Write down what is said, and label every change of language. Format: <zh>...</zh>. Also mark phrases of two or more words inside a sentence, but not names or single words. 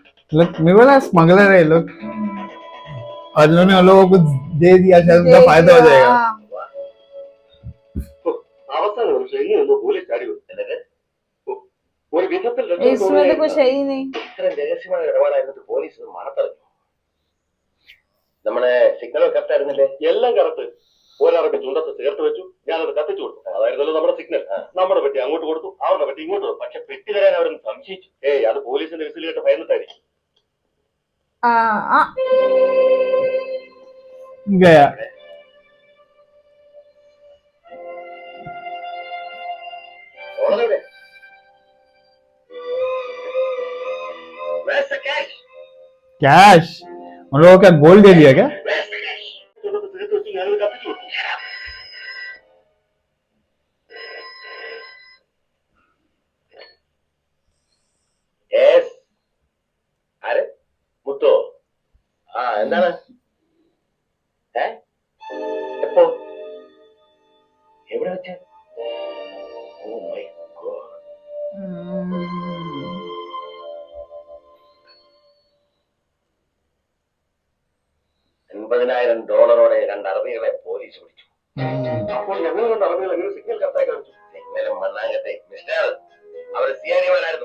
<hi>Look, मैं बोला स्मगलर है लोग, और उन्होंने उन लोगों को दे दिया, शायद उनका फायदा हो जाएगा. हाँ,</hi> <ml>അവസാന നിമിഷം എങ്ങനെയൊന്നും പോലീസ് ചാടി വരുന്നത് ഒരു വിധത്തിൽ</ml> <hi>इसमें तो कुछ है ही नहीं.</hi> <ml>ഇത്രയും രഹസ്യമായ ഇടപാടായിരുന്നിട്ട് പോലീസ് ഇത് മണത്തറിഞ്ഞു. നമ്മുടെ</ml> <en>signal correct</en> <ml>ആയിരുന്നില്ലേ? എല്ലാം കറക്റ്റ്. ഒരറബി ചുണ്ടത്ത് ചേർത്ത് വെച്ചു, ഞാനത് കത്തിച്ചു കൊടുത്തു. അതായിരുന്നല്ലോ നമ്മുടെ സിഗ്നൽ. നമ്മുടെ പെട്ടി അങ്ങോട്ട് കൊടുത്തു, അവരുടെ പെട്ടി ഇങ്ങോട്ട് കൊടുത്തു. പക്ഷെ പെട്ടി തരാൻ അവരൊന്ന് സംശയിച്ചു. അത് പോലീസിന്റെ വിസിൽ കേട്ട് ഭയന്നിട്ടായിരിക്കും.</ml> <hi>गया.</hi> <ml>ഓളെവിടെ?</ml> <en>Where's the cash?</en> <hi>कैश उन लोगों का गोल्ड दे दिया क्या?</hi> <en>Where's the cash?</en> <ml>ചുണ്ടത്ത് ചേർത്ത് വെച്ചു, ഞാനത് കത്തിച്ചു കൊടുത്തു.</ml> <en>Yes.</en> <ml>ആര്? മുത്തോ? എന്താണ്? എപ്പോ? എവിടെ വെച്ച്?</ml> <en>Oh my God.</en> <ml>$50,000 രണ്ട് അറബികളെ പോലീസ് പിടിച്ചു. അപ്പോൾ ഞങ്ങൾ കൊണ്ട് അറബികൾ എങ്ങനെ സിഗ്നൽ കത്തായി കാണിച്ചു? സിഗ്നലും മണ്ണാങ്കത്തെ മിസ്റ്റർ, അവര് സിഐഡിമാരായിരുന്നു.</ml>